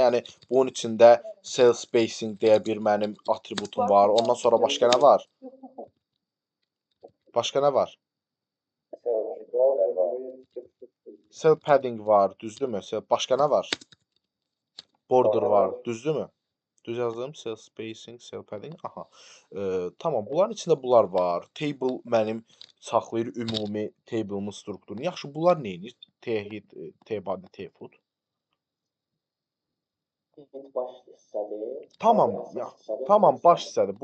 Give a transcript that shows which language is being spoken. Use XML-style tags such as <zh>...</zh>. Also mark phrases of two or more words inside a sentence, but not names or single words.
<az>Yəni bunun içində</az> <en>cell spacing</en> <az>deyə bir mənim atributum var. Ondan sonra başqa nə var? Başqa nə var?</az> <en>Cell padding</en> <az>var, düzdürmü? Başqa nə var? Border var, düzdürmü? Düz yazdım.</az> <en>Cell spacing, cell padding. Aha.</en> <az>Tamam, bunların içində bunlar var. Table mənim saxlayır ümumi table'ımın strukturunu. Yaxşı, bunlar nə edir?</az> <en>T-head, T-body, T-foot.</en> <az>Baş hissədir. Tamam, baş hissədir.</az>